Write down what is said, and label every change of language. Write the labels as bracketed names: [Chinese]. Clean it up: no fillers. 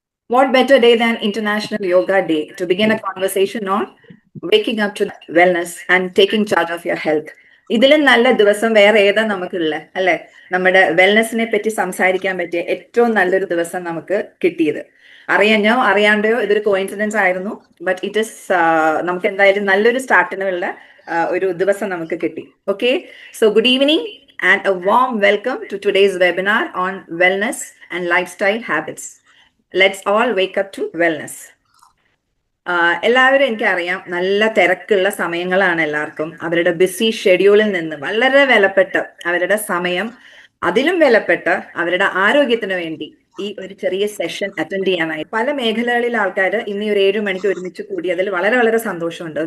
[English] What better day than International Yoga Day to begin a conversation on waking up to wellness and taking charge of your health? [Malayalam] ഇതിലും നല്ല ദിവസം വേറെ ഏതാ നമുക്കുള്ള അല്ലെ? നമ്മുടെ വെൽനെസ്സിനെ പറ്റി സംസാരിക്കാൻ പറ്റിയ ഏറ്റവും നല്ലൊരു ദിവസം നമുക്ക് കിട്ടിയത്. അറിയാഞ്ഞോ അറിയാണ്ടയോ ഇതൊരു കോയിൻസിഡൻസ് ആയിരുന്നു, [English] but it is [Malayalam] നമുക്ക് എന്തായാലും നല്ലൊരു സ്റ്റാർട്ടിനുള്ള ഒരു ദിവസം നമുക്ക് കിട്ടി. [English] Okay, so good evening and a warm welcome to today's webinar on wellness and lifestyle habits. Let's all wake up to wellness. [Malayalam] എല്ലാവരും എനിക്കറിയാം നല്ല തിരക്കുള്ള സമയങ്ങളാണ് എല്ലാവർക്കും. അവരുടെ ബിസി ഷെഡ്യൂളിൽ നിന്ന് വളരെ വിലപ്പെട്ട അവരുടെ സമയം, അതിലും വിലപ്പെട്ട അവരുടെ ആരോഗ്യത്തിന് വേണ്ടി ഈ ഒരു ചെറിയ സെഷൻ അറ്റൻഡ് ചെയ്യാനായി പല മേഖലകളിൽ ആൾക്കാർ ഇന്ന് ഒരു 7 മണിക്ക് ഒരുമിച്ച് കൂടിയതിൽ വളരെ വളരെ സന്തോഷമുണ്ട്.